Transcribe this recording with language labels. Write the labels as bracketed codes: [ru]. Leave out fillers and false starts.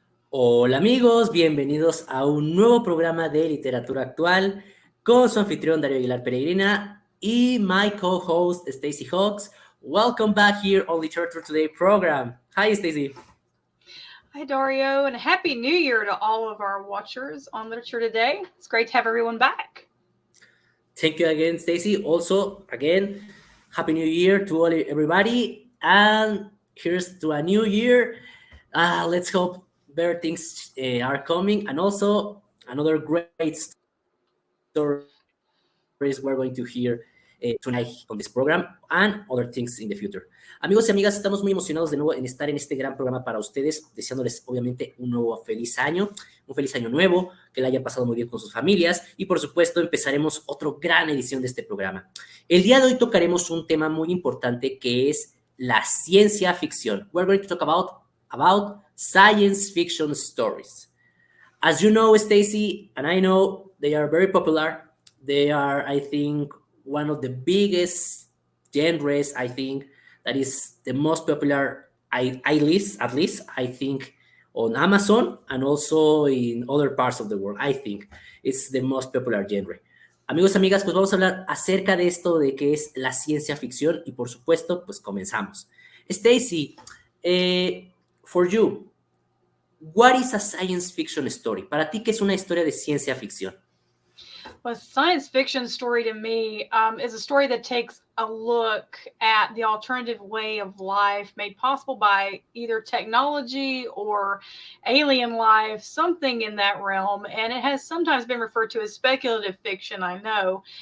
[es] Hola amigos, bienvenidos a un nuevo programa de literatura actual con su anfitrión Darío Aguilar Peregrina y [en] my co-host [es] Stacy Hawks. [en] Welcome back here on Literatura Today program. Hi Stacy. Hi Dario, and Happy New Year to all of our watchers on Literature Today. It's great to have everyone back. Thank you again Stacy. Also, again, Happy New Year to everybody, and here's to a new year. Let's hope better things are coming, and also another great stories we're going to hear tonight on this program and other things in the future. [es] Amigos y amigas, estamos muy emocionados de nuevo en estar en este gran programa para ustedes, deseándoles obviamente un nuevo feliz año nuevo, que la hayan pasado muy bien con sus familias y por supuesto empezaremos otra gran edición de este programa. El día de hoy tocaremos un tema muy importante que es la ciencia ficción. [en] We're going to talk about science fiction stories. As you know, Stacy, and I know they are very popular. They are, I think, one of the biggest genres, I think, that is the most popular, at least, I think, on Amazon and also in other parts of the world. I think it's the most popular genre. [es] Amigos, amigas, pues vamos a hablar acerca de esto de qué es la ciencia ficción y por supuesto, pues comenzamos. [en] Stacy, for you, what is a science fiction story? [es] Para ti, ¿qué es una historia de ciencia ficción? [en] Well, a science fiction story to me is a story that takes a look at the alternative way of life made possible by either technology or alien life, something in that realm. And it has sometimes been referred to as speculative fiction, I know.